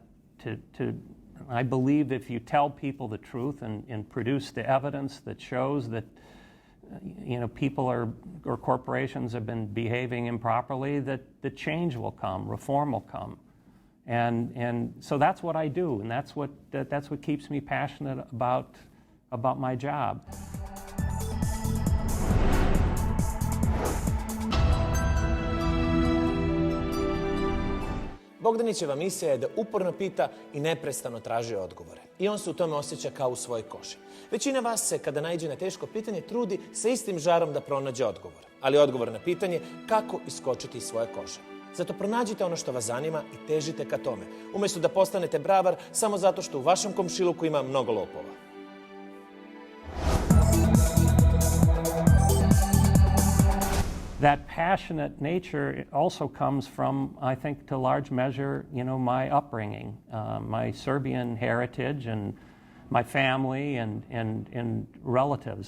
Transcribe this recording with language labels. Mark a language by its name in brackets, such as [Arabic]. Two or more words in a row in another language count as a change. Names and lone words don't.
[English] I believe if you tell people the truth and produce the evidence that shows that, you know, people or corporations have been behaving improperly, that the change will come, reform will come. And so that's what I do, and that's what keeps me passionate about my job. [Bosnian] Bogdanićeva misija je da uporno pita i neprestano traži odgovore. I on se u tome osjeća kao u svojoj koži. Većina vas se, kada naiđe na teško pitanje, trudi sa istim žarom da pronađe odgovor. Ali odgovor na pitanje kako iskočiti iz svoje kože. Zato pronađite ono što vas zanima i težite ka tome, umjesto da postanete bravar samo zato što u vašem komšiluku ima mnogo lopova. [English] That passionate nature also comes from, I think, to large measure, you know, my upbringing, my Serbian heritage and my family and relatives.